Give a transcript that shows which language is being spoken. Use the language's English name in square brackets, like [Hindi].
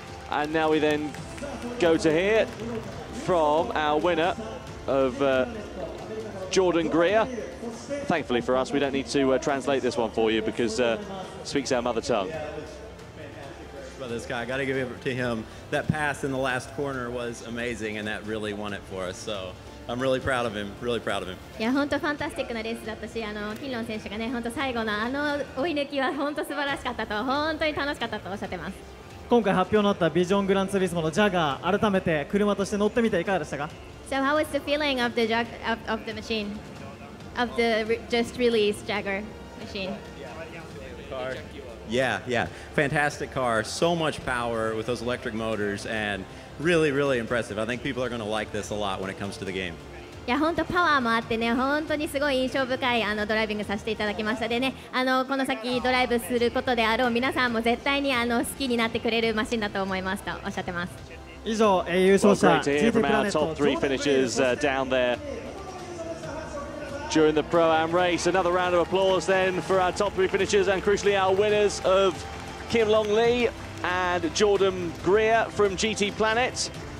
[English] And now we then go to hear from our winner of Jordan Greer. Thankfully for us, we don't need to translate this one for you because it speaks our mother tongue. About this guy, I got to give it to him. That pass in the last corner was amazing, and that really won it for us. So I'm really proud of him. Really proud of him. [Japanese] いや本当ファンタスティックなレースだったし、キンロン選手がね本当最後の追い抜きは本当素晴らしかったと、本当に楽しかったとおっしゃってます。今回発表になったビジョングランツーリスモのジャガー、改めて車として乗ってみていかがでしたか？ [English] So how was the feeling of the of the machine, of the just released Jaguar machine? Yeah, fantastic car. So much power with those electric motors, and really, really impressive. I think people are going to like this a lot when it comes to the game. [Japanese] いや本当パワーもあってね、本当にすごい印象深いドライビングさせていただきましたでね、この先ドライブすることであろう皆さんも絶対に好きになってくれるマシンだと思いますとおっしゃってます。以上、優勝者 [English] GT プラネット top 3 finishers down there during the Pro-Am race. Another round of applause then for our top 3 finishers and crucially our winners of Kim Long Lee and Jordan Greer from GT Planet.